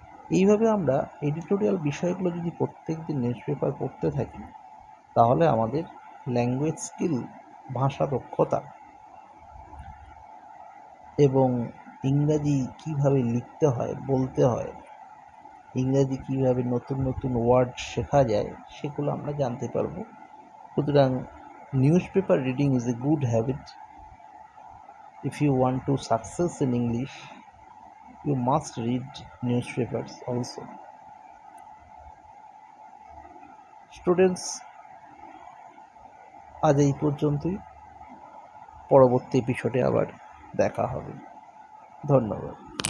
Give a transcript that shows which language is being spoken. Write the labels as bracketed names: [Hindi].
[Bangla] এইভাবে আমরা এডিটোরিয়াল বিষয়গুলো যদি প্রত্যেক দিন নিউজ পেপার পড়তে থাকি, তাহলে আমাদের ল্যাঙ্গুয়েজ স্কিল, ভাষা দক্ষতা এবং ইংরাজি কীভাবে লিখতে হয়, বলতে হয়, ইংরাজি কীভাবে নতুন নতুন ওয়ার্ড শেখা যায়, সেগুলো আমরা জানতে পারব। [English] সুতরাং news paper reading is a good habit. If you want to success in English, you must read newspapers also. [Bangla] Students, আজ এই পর্যন্তই। পরবর্তী এপিসোডে আবার দেখা হবে। ধন্যবাদ।